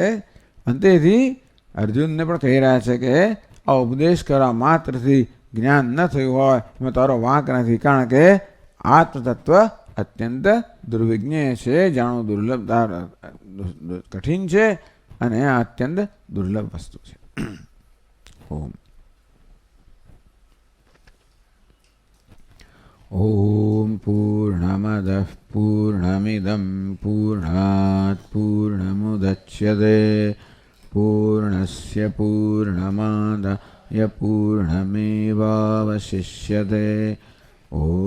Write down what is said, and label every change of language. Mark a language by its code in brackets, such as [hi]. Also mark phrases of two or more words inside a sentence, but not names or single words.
[gu] અંતેથી અર્જુનને પણ કહી રહ્યા છે કે આ ઉપદેશ કરવા માત્રથી જ્ઞાન ન થયું હોય એમાં તારો વાંક નથી, કારણ કે આત્મતત્વ અત્યંત દુર્વિજ્ઞેય છે, જાણવું દુર્લભ કઠિન છે, અને આ અત્યંત દુર્લભ વસ્તુ છે. [sa] ઓમ ॐ पूर्णमदः पूर्णमिदं पूर्णात् पूर्णमुदच्यते पूर्णस्य पूर्णमादाय पूर्णमेवावशिष्यते ॐ